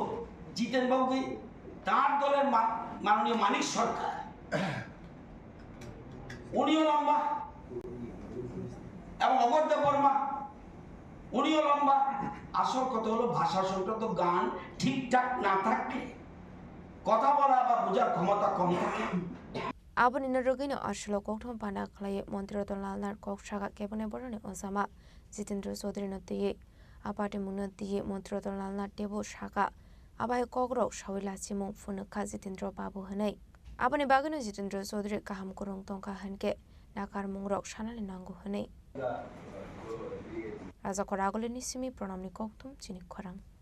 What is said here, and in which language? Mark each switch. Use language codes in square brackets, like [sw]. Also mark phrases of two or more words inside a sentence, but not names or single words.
[bn] জিতেন বাবুকে তার দলের মাননীয় মানিক সরকার উনিও লম্বা, এবং অমরদেব বর্মা উনিও লম্বা। আসল কথা হলো ভাষা সংক্রান্ত গান ঠিকঠাক না থাকলে কথা বলা বা বোঝার ক্ষমতা কম থাকে। [trp] Abon inarugino ashlo kokthom pana khlai Mantri Ratan Lal Nat kok saga kebone borone osama Jitendra Chaudhary no tiye apate muna tiye Mantri Ratan Lal Nat tebo saga abai kokro sawila chimung funukha Jitendra Babu hanai abone bagano Jitendra Chaudhary kaham kurung tongka hanke nakar mungrok sanale nangu hanai Raja Koragole nisimi pranamni kokthom Chini Khorang